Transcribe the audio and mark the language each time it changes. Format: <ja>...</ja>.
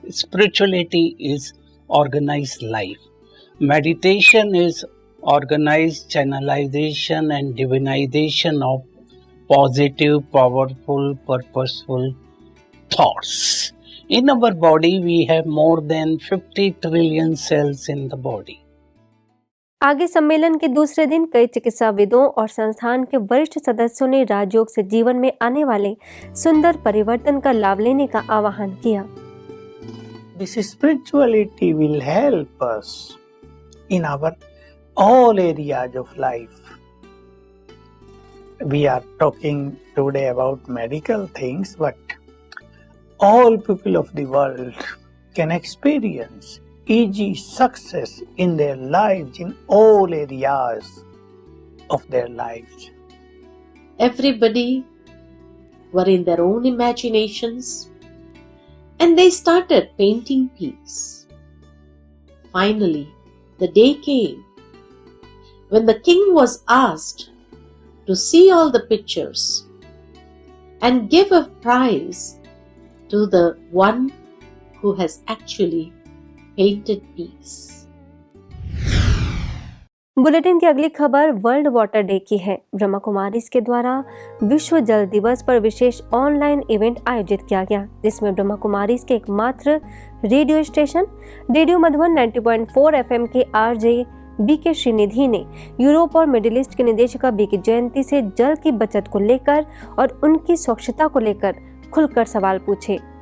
<en>Spirituality is organized life. Meditation is organized channelization and divinization of positive, powerful, purposeful thoughts. In our body, we have more than 50 trillion cells in the body.</en> <hi>आगे सम्मेलन के दूसरे दिन कई चिकित्साविदों और संस्थान के वरिष्ठ सदस्यों ने राजयोग से जीवन में आने वाले सुंदर परिवर्तन का लाभ लेने का आह्वान किया।</hi> <en>This spirituality will help us in our all areas of life. We are talking today about medical things, but all people of the world can experience easy success in their lives in all areas of their lives. Everybody were in their own imaginations and they started painting peace. Finally, the day came when the king was asked to see all the pictures and give a prize to the one who has actually painted peace.</en> <hi>Bulletin की अगली खबर world water day की है। ब्रह्मा कुमारीज के द्वारा विश्व जल दिवस पर विशेष ऑनलाइन इवेंट आयोजित किया गया, जिसमें ब्रह्मा कुमारीज के एकमात्र radio station radio Madhuban 90.4 FM के आरजे बीके श्रीनिधि ने यूरोप और मिडिल ईस्ट के निदेशक बीके जयंती से जल की बचत को लेकर और उनकी स्वच्छता को लेकर खुलकर सवाल पूछे।</hi>